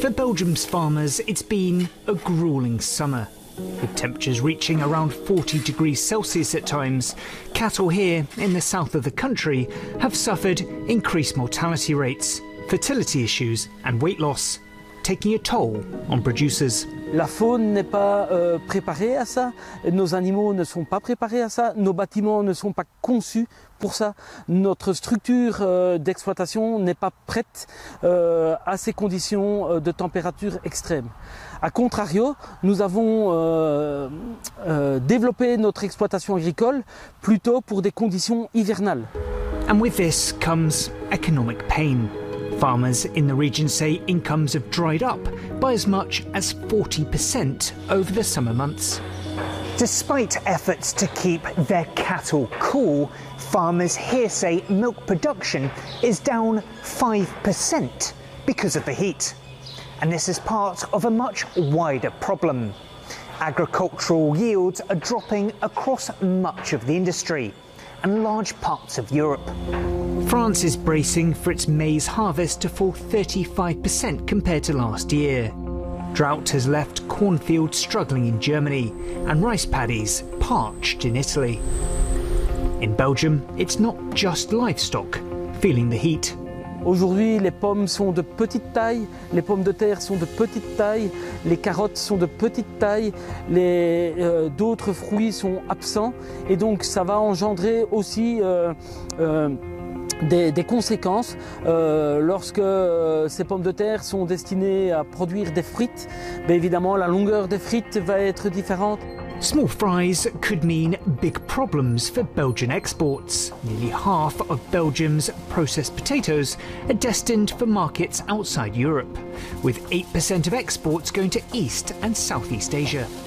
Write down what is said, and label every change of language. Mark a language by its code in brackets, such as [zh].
[en] For Belgium's farmers, it's been a grueling summer. With temperatures reaching around 40 degrees Celsius at times, cattle here in the south of the country have suffered increased mortality rates, fertility issues and weight loss. taking a toll on producers. [fr] La faune n'est pas préparée à ça, nos animaux ne sont pas préparés à ça, nos bâtiments ne sont pas conçus pour ça, notre structure d'exploitation n'est pas prête à ces conditions de température extrême. A contrario, nous avons développé notre exploitation agricole plutôt pour des conditions hivernales. [en] And with this comes economic pain. Farmers in the region say incomes have dried up by as much as 40% over the summer months. Despite efforts to keep their cattle cool, farmers here say milk production is down 5% because of the heat. And this is part of a much wider problem. Agricultural yields are dropping across much of the industry and large parts of Europe. France is bracing for its maize harvest to fall 35% compared to last year. Drought has left cornfields struggling in Germany and rice paddies parched in Italy. In Belgium, it's not just livestock feeling the heat. [fr] Aujourd'hui, les pommes sont de petite taille, les pommes de terre sont de petite taille, les carottes sont de petite taille, d'autres fruits sont absents, et donc ça va engendrer aussi des conséquences lorsque ces pommes de terre sont destinées à produire des frites. Bien évidemment, la longueur des frites va être différente. [en] Small fries could mean big problems for Belgian exports. Nearly half of Belgium's processed potatoes are destined for markets outside Europe, with 8% of exports going to East and Southeast Asia.